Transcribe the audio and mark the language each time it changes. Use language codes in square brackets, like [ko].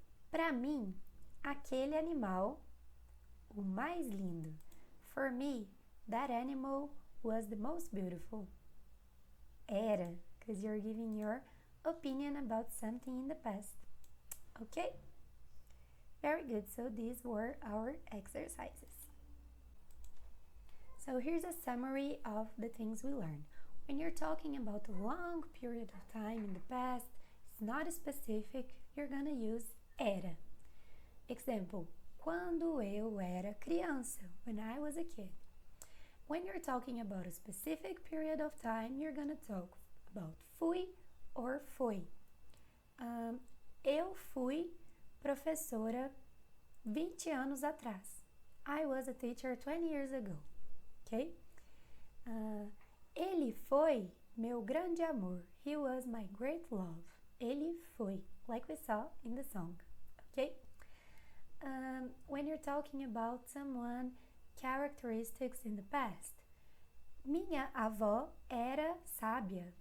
[pt] Para mim, aquele animal, o mais lindo. [en] For me, that animal was the most beautiful. Era, because you're giving your opinion about something in the past. Okay? Very good. So these were our exercises. So here's a summary of the things we learned. When you're talking about a long period of time in the past, it's not specific, you're gonna use era. Example, [pt] quando eu era criança, [en] when I was a kid. When you're talking about a specific period of time, you're gonna talk about fui or foi. [pt] Eu fui professora 20 anos atrás. [en] I was a teacher 20 years ago. Okay? [pt] Ele foi meu grande amor. [en] He was my great love. [pt] Ele foi, [en] like we saw in the song. Okay? When you're talking about someone characteristics in the past, [pt] minha avó era sábia.